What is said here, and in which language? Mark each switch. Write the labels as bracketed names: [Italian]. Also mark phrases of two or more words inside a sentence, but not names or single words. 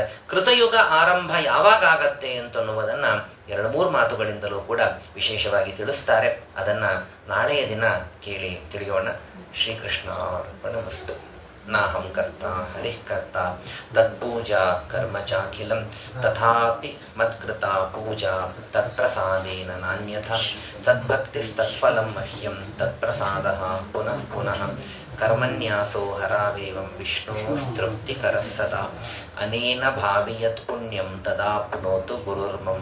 [Kannada] ಕೃತಯುಗ ಆರಂಭ ಯಾವಾಗ ಆಗತ್ತೆ ಅಂತನ್ನುವುದನ್ನ 2-3 ಮಾತುಗಳಿಂದಲೂ ಕೂಡ ವಿಶೇಷವಾಗಿ ತಿಳಿಸ್ತಾರೆ. ಅದನ್ನ ನಾಳೆಯ ದಿನ ಕೇಳಿ ತಿಳಿಯೋಣ. [Sanskrit] ಶ್ರೀಕೃಷ್ಣ ಅರ್ಪಣಮಸ್ತು. ನಾಹಂ ಕರ್ತ ಹರಿಃ ಕರ್ತ ತತ್ಪೂಜಾ ಕರ್ಮ ಚಾಖಿಲಂ ತಥಾಪಿ ಮತ್ಕೃತ ಪೂಜಾ ತತ್ಪ್ರಸಾದೇನ ನಾನ್ಯಥಾ ತದ್ಭಕ್ತಿಸ್ತತ್ಫಲಂ ಮಹ್ಯಂ ತತ್ಪ್ರಸಾದಃ ಪುನಃ ಪುನಃ ಕರ್ಮನ್ಯಾಸೋ ಹರಾವೇವಂ ವಿಷ್ಣೋಸ್ತೃಪ್ತಿಕರಃ ಸದಾ ಅನೇನ ಭಾವಿಯತ್ ಪುಣ್ಯಂ ತದಾಪ್ನೋತು ಗುರುರ್ಮಮ.